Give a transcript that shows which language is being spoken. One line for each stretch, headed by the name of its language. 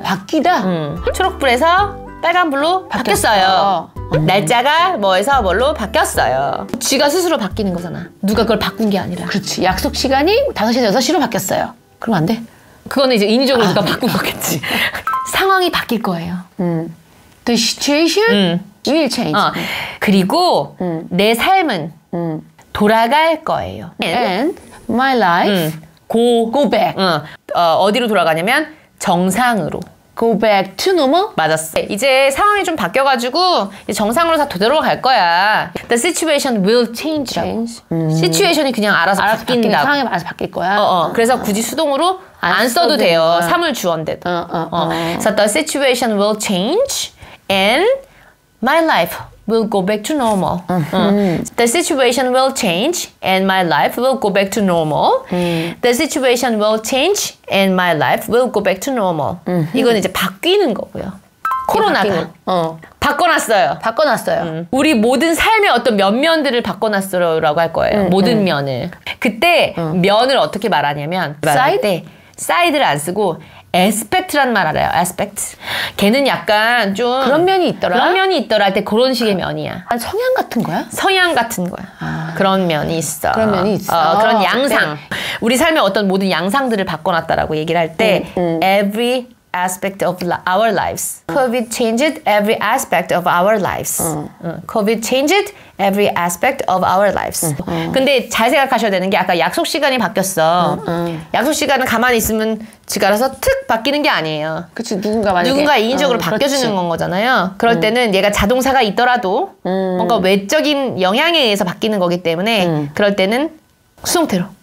Korean: 바뀌다? 초록불에서 빨간불로 바뀌었어요. 날짜가 뭐에서 뭘로 바뀌었어요. 지가 스스로 바뀌는 거잖아. 누가 그걸 바꾼 게 아니라. 그렇지. 약속 시간이 5시에서 6시로 바뀌었어요. 그럼 안 돼? 그거는 이제 인위적으로 누가 바꾼 거겠지. 상황이 바뀔 거예요.
English: The situation will change.
Korean: 그리고 내 삶은 돌아갈 거예요.
English: And my life go back.
Korean: 어디로 돌아가냐면 정상으로.
English: Go back to normal?
Korean: 맞았어. 이제 상황이 좀 바뀌어가지고 이제 정상으로 다 되돌아갈 거야. The situation will change 라고. situation이 그냥 알아서 바뀐다. 상황이 알아서 바뀔 거야. 그래서 굳이 수동으로 안 써도 돼요.
English: 사물 주어인데도. 그래서 the situation will change and my life will go back to normal. The situation will change and my life will go back to normal. The situation will change and my life will go back to normal.
Korean: 이건 이제 바뀌는 거고요. 코로나가 바꿔놨어요. 바꿔놨어요. 우리 모든 삶의 어떤 면면들을 바꿔놨어라고 할 거예요. 모든 면을. 그때 면을 어떻게 말하냐면 말할 때 사이드를 안 쓰고 에스펙트란 말 알아요? 에스펙트. 걔는 약간 좀 그런 면이 있더라. 그런 면이 있더라 할 때 그런 식의 면이야. 성향 같은 거야? 성향 같은 거야. 그런 면이 있어. 그런 면이 있어. 그런 양상. 우리 삶의 어떤 모든 양상들을 바꿔놨다라고 얘기를 할 때 every aspect of our lives.
English: COVID changed every aspect of our lives. COVID changed every aspect of our lives.
Korean: 근데 잘 생각하셔야 되는 게 아까 약속 시간이 바뀌었어. 약속 시간은 가만히 있으면 지가 알아서 툭 바뀌는 게 아니에요. 그치. 누군가 인위적으로 바뀌어주는 건 거잖아요. 그럴 때는 얘가 자동사가 있더라도 뭔가 외적인 영향에 의해서 바뀌는 거기 때문에 그럴 때는 수동태로.